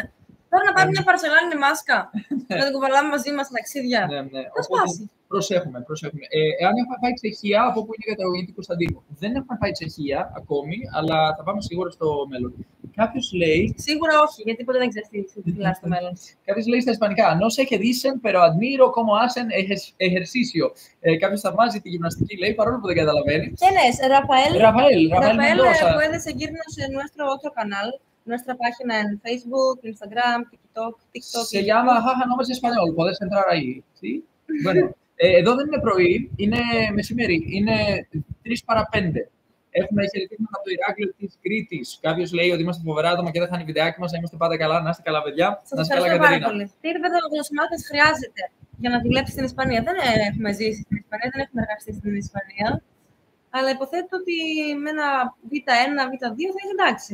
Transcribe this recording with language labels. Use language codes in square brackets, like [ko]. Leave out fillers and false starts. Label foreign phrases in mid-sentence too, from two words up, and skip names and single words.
[el] Τώρα να πάρουμε μια παρσελάνη μάσκα. Να την κουβαλάμε μαζί μας στα ταξίδια. Ναι. Προσέχουμε. Εάν έχουμε πάει Τσεχία, από όπου είναι η καταγωγή του Κωνσταντίνου. Δεν έχουμε πάει Τσεχία ακόμη, αλλά θα πάμε σίγουρα στο μέλλον. Κάποιος λέει. Σίγουρα όχι, γιατί ποτέ δεν ξέρεις τι μιλάς στο μέλλον. Κάποιος λέει στα ισπανικά. [es] No sé qué dicen, pero admiro cómo hacen ejercicio. [el] Κάποιος θαυμάζει τη γυμναστική, λέει, παρόλο που δεν καταλαβαίνει. [es] ¿Quién es? Rafael, Mendoza. Puedes seguirnos en nuestro otro canal. Nuestra página en Facebook, Instagram, TikTok. Se llama Haha Nomads Español. Puedes entrar ahí. ¿Sí? Bueno, [el] Εδώ δεν είναι πρωί, είναι μεσημέρι. Είναι 3 παρά 5. Έχουμε χαιρετίσματα από το Ηράκλειο της Κρήτης. Κάποιος λέει ότι είμαστε φοβερά άτομα και δεν χάνει βιντεάκι μας. Να είμαστε πάντα καλά, να είστε καλά, παιδιά. Σας ευχαριστώ πάρα πολύ. Τι επίπεδο γνωσιμότητας χρειάζεται για να δουλέψει στην Ισπανία? Δεν έχουμε ζήσει στην Ισπανία, δεν έχουμε εργαστεί στην Ισπανία. Αλλά υποθέτω ότι με ένα Β1, Β2 θα είναι εντάξει.